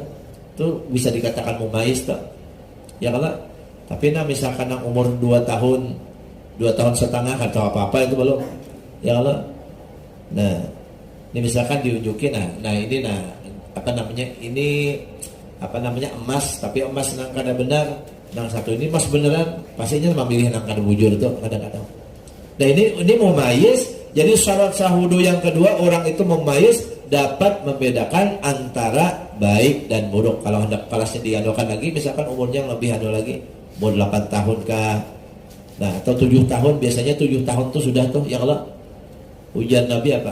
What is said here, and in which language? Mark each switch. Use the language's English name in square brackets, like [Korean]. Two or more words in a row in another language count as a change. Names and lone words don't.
[Indonesian] Itu bisa dikatakan mumayyiz tuh. Ya kalau tapi misalkan yang umur 2 tahun, 2 tahun setengah atau apa-apa itu belum. Ya kalau nah, ini misalkan diunjukin nah ini emas, tapi emas [Banjar] nang kada benar, [Indonesian] nang satu ini emas beneran, pastinya memilih [Banjar] nang kada bujur tuh [Indonesian] kadang-kadang. Nah ini mumayyiz. Jadi syarat sah wudu yang kedua, orang itu mumayyiz dapat membedakan antara baik dan buruk. Kalau hendak kelasnya dianukan lagi, misalkan umurnya lebih anu lagi, umur 8 tahun kah, nah atau 7 tahun, biasanya 7 tahun tuh sudah tuh, [Arabic] يا الله. [Indonesian] Ujian Nabi apa?